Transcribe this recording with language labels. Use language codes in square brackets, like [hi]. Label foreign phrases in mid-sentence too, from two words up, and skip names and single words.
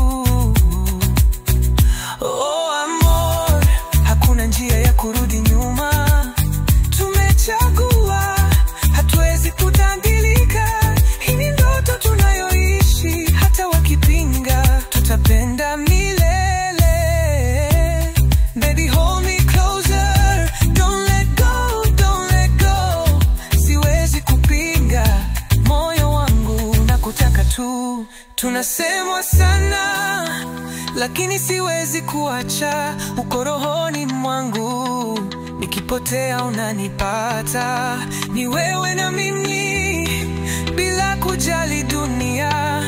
[sw] Oh amor, hakuna njia ya kurudi nyuma. Tumechagua, hatuwezi kutandilika. Hii ni ndoto tunayoishi, hata wakipinga tutapenda milele. [en] Baby, hold me closer, don't let go, don't let go. [sw] Siwezi kupinga, moyo wangu nakutaka tu. Tunasemwa sana, lakini siwezi kuacha. Uko rohoni mwangu, nikipotea unanipata. Ni wewe na mimi, bila kujali dunia.